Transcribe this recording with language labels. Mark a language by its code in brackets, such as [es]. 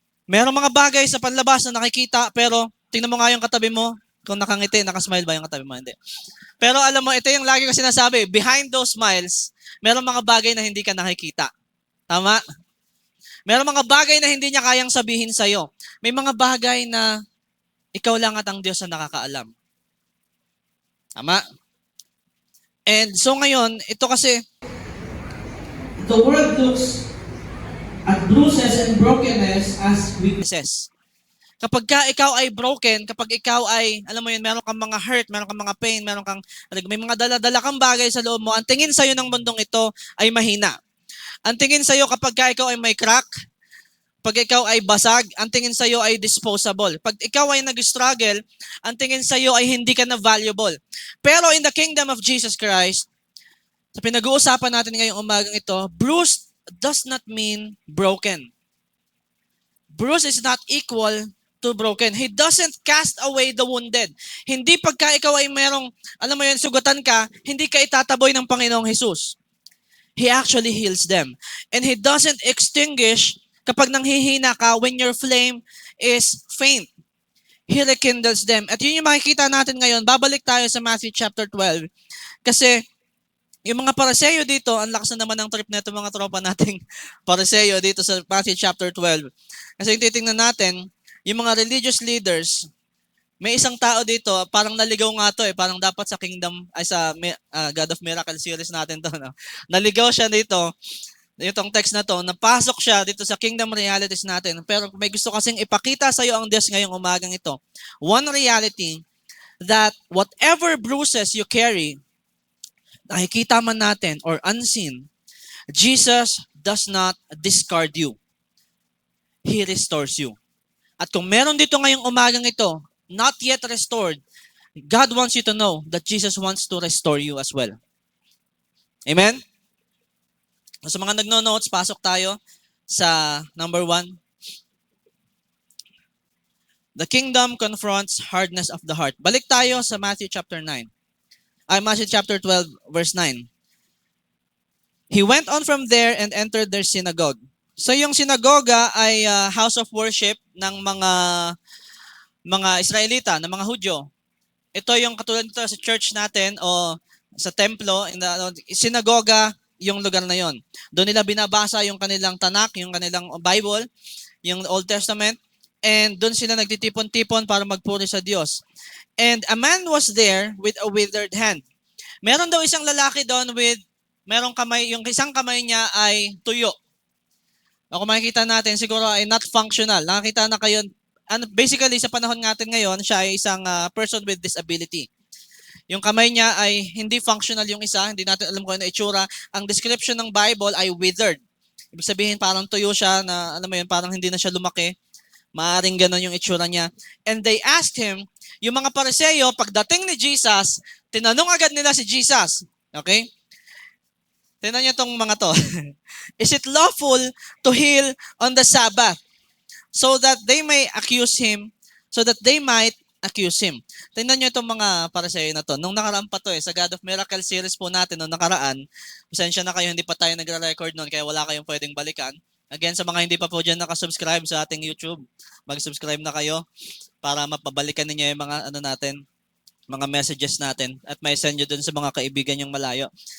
[tl] Merong mga bagay sa panlabas na nakikita, pero tingnan mo nga yung katabi mo, kung nakangiti, nakasmile ba yung katabi mo? Hindi. Pero alam mo, ito yung lagi ko sinasabi, [en] behind those smiles, [tl] merong mga bagay na hindi ka nakikita. Tama? Merong mga bagay na hindi niya kayang sabihin sa'yo. May mga bagay na ikaw lang at ang Diyos na nakakaalam. Tama? [en] And so [tl] ngayon, ito kasi, [en] the world looks at bruises and brokenness as weaknesses. [tl] Kapag ikaw ay broken, kapag ikaw ay, alam mo yun, meron kang mga hurt, meron kang mga pain, may mga dala-dala kang bagay sa loob mo, ang tingin sa'yo ng mundong ito ay mahina. Ang tingin sa'yo kapag ikaw ay may crack, pag ikaw ay basag, ang tingin sa'yo ay disposable. Pag ikaw ay nag-struggle, ang tingin sa'yo ay hindi ka na valuable. [en] Pero in the kingdom of Jesus Christ, [tl] sa pinag-uusapan natin ngayong umagang ito, [en] bruised does not mean broken. Bruised is not equal to broken. He doesn't cast away the wounded. [tl] Hindi pagka ikaw ay merong, alam mo yun, sugatan ka, hindi ka itataboy ng Panginoong Jesus. [en] He actually heals them. And He doesn't extinguish [tl] kapag nanghihina ka [en] when your flame is faint. He rekindles them. [tl] At yun yung makikita natin ngayon. Babalik tayo sa Matthew chapter 12. Kasi yung mga Pariseo dito, ang lakas na naman ng trip na ito mga tropa nating Pariseo dito sa Matthew chapter 12. Kasi yung titingnan natin, yung mga religious leaders, may isang tao dito, parang naligaw nga to parang dapat sa Kingdom, ay sa God of Miracle series natin to. No? Naligaw siya dito, itong text na to, napasok siya dito sa kingdom realities natin. Pero may gusto kasing ipakita sa iyo ang Diyos ngayong umagang ito. [en] One reality that whatever bruises you carry, [tl] nakikita man natin [en] or unseen, Jesus does not discard you. He restores you. [tl] At kung meron dito ngayong umagang ito, [en] not yet restored, God wants you to know that Jesus wants to restore you as well. Amen? [tl] Sa mga nagno-notes, pasok tayo sa number 1. [en] The kingdom confronts hardness of the heart. [tl] Balik tayo sa [en] Matthew chapter 9. Matthew chapter 12, verse 9. He went on from there and entered their synagogue. [tl] So yung sinagoga ay [en] house of worship [tl] ng mga Israelita, ng mga Hudyo. Ito yung katulad nito sa church natin o sa templo, sinagoga, yung lugar na yon. Doon nila binabasa yung kanilang Tanakh, yung kanilang Bible, yung Old Testament, and doon sila nagtitipon-tipon para magpuri sa Diyos. [en] And a man was there with a withered hand. [tl] Meron daw isang lalaki doon with, merong kamay, yung isang kamay niya ay tuyo. O kung makikita natin, siguro ay not functional. Nakakita na kayo, basically sa panahon natin ngayon, siya ay isang person with disability. Yung kamay niya ay hindi functional yung isa, hindi natin alam kung ano itsura. Ang description ng Bible ay withered. Ibig sabihin parang tuyo siya na, alam mo yun, parang hindi na siya lumaki. Maaring ganon yung itsura niya. [en] And they asked him, [tl] yung mga Pariseo, pagdating ni Jesus, tinanong agad nila si Jesus. Okay? Tingnan niyo tong mga to. [en] Is it lawful to heal on the Sabbath? So that they may accuse him, accuse him. [tl] Tingnan niyo itong mga Pariseo na to. Nung nakaraan pa to sa God of Miracle series po natin nung nakaraan, pasensya na kayo, hindi pa tayo nagre-record noon kaya wala kayong pwedeng balikan. Again, sa mga hindi pa po dyan nakasubscribe sa ating YouTube, mag-subscribe na kayo para mapabalikan ninyo yung mga natin, mga messages natin at may send nyo dun sa mga kaibigan yung malayo.